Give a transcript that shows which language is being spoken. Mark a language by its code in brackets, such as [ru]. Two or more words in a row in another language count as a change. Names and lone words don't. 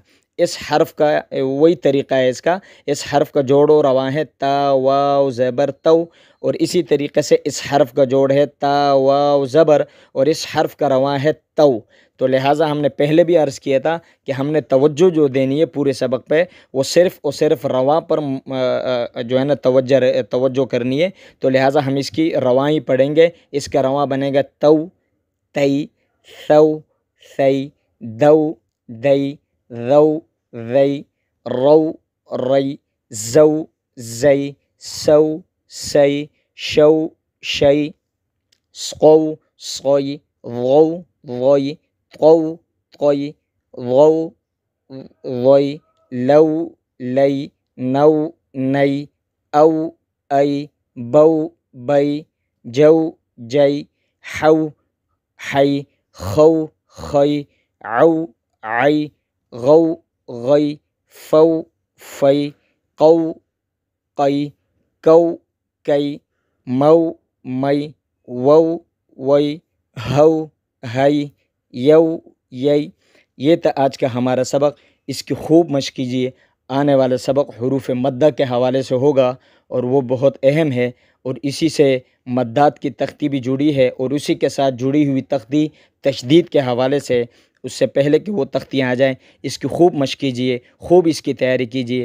[ur] اس حرف کا وہی طریقہ ہے اس حرف کا جوڑ و رواں ہے تا واو زبر تو، اور اسی طریقے سے اس حرف کا جوڑ ہے تا واو زبر اور اس حرف کا رواں ہے تو لہٰذا ہم نے پہلے بھی عرض کیا تھا کہ ہم نے توجہ جو دینی ہے پورے سبق پہ وہ صرف اور صرف رواں پر جو ہے نا توجہ کرنی ہے، تو لہٰذا ہم اس کی رواں ہی پڑھیں گے۔ اس کا رواں بنے گا تو، تی، ثو، ثی، دو، دئی، رو، ری، رو، ری، زو، زئی، سو، سی، شو، شی، سقو، سقوی، غو، غوی، قو، قوی، غو، غوی، لو، لی، نو، نئی، او، ای، بو، بئی، جو، جئی، حو، حی، خو، خی، عو، عی، غو، غی، فو، فی، قو، قی، کو، کی، مو، مئی، وو، وئی، ہو، ہئی، یو، یئی۔ یہ تھا آج کا ہمارا سبق۔ اس کی خوب مشق کیجیے۔ آنے والا سبق حروف مدہ کے حوالے سے ہوگا اور وہ بہت اہم ہے، اور اسی سے مدات کی تختی بھی جڑی ہے، اور اسی کے ساتھ جڑی ہوئی تختی تشدید کے حوالے سے، اس سے پہلے کہ وہ تختیاں آ جائیں اس کی خوب مشق کیجیے، خوب اس کی تیاری کیجیے۔